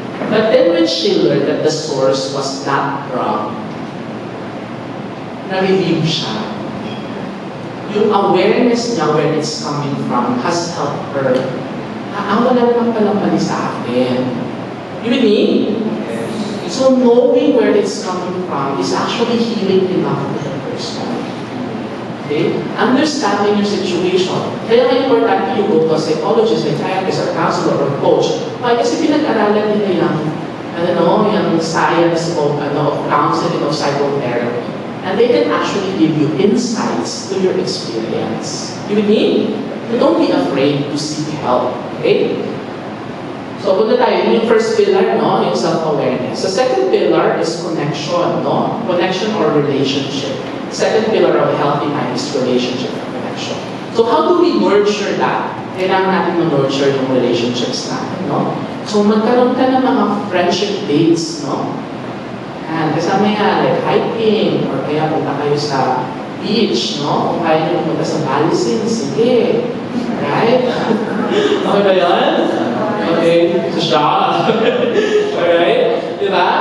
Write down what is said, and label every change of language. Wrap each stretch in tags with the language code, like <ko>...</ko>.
<en>But then when she learned that the source was that drug,</en> <tl>na-relieve siya.</tl> <en>Yung awareness niya where it's coming from has helped her.</en> <tl>Wala naman palang mali sa akin.</tl> <en>You with me? So knowing where it's coming from is actually healing enough to the person. Okay? Understanding your situation.</en> <tl>Kaya nga importante</tl> <en>you go to a psychologist, psychiatrist, or counselor, or coach.</en> <tl>Kasi pinag-aralan nila yung</tl> <en>science of counseling, of psychotherapy. And they can actually give you insights to your experience. You mean? Don't be afraid to seek help. Okay? So,</en> <tl>punta tayo.</tl> <en>Yung first pillar, no? Yung self-awareness. The second pillar is connection, no? Connection or relationship. Second pillar of healthy mind is relationship and connection. So, how do we nurture that?</en> <tl>Kailangan natin ma-nurture yung relationships natin, no? So, magkaroon ka ng mga friendship dates, no? And kasama yan, like hiking, or kaya punta kayo sa beach, no? Kung kaya nyo pumunta sa Balisin, sige. Right? Okay ba yan? Okay, so siya. Alright? Diba?</tl>